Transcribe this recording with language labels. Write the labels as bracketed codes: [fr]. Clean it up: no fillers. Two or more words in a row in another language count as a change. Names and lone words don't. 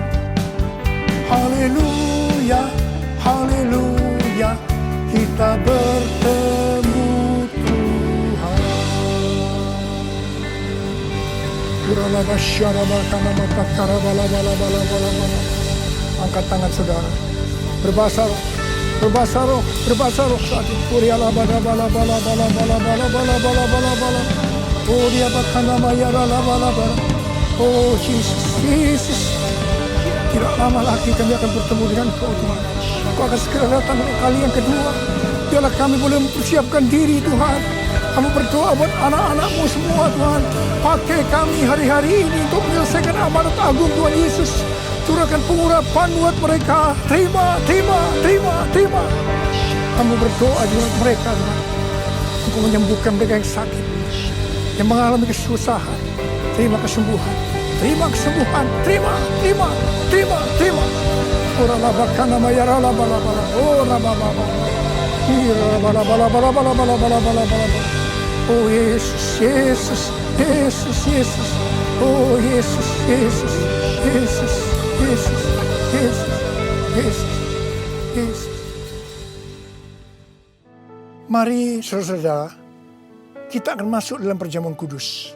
[id] Haleluya, haleluya, kita bertemu Tuhan. Angkat tangan saudara. Berbahasa roh, berbahasa roh, berbahasa roh saat itu. Kuriala bala bala bala bala bala bala bala bala bala bala. Oh dia bakana maya bala bala bala. Oh Yesus, Yesus. Tidak lama lagi kami akan bertemu dengan Kau Tuhan. akan segera datang kali yang kedua. Biarlah kami boleh mempersiapkan diri Tuhan. Kami berdoa buat anak-anak-Mu semua Tuhan. Pakai kami hari-hari ini untuk menyelesaikan amanat agung Tuhan Yesus. Curahkan pengurapan buat mereka. Terima, terima, terima, terima. Kami berdoa buat mereka Tuhan. Engkau menyembuhkan mereka yang sakit, yang mengalami kesusahan. Terima kesembuhan. Terima kesembuhan. Terima, terima, terima, terima. Ora labaka nama ya rala bala bala. Ora bala bala. Ira bala bala bala bala bala bala bala bala. Oh Yesus, Yesus, Yesus, Yesus. Oh Yesus, Yesus, Yesus, Yesus, Yesus, Yesus, Yesus. Mari saudara-saudara, kita akan masuk dalam perjamuan kudus.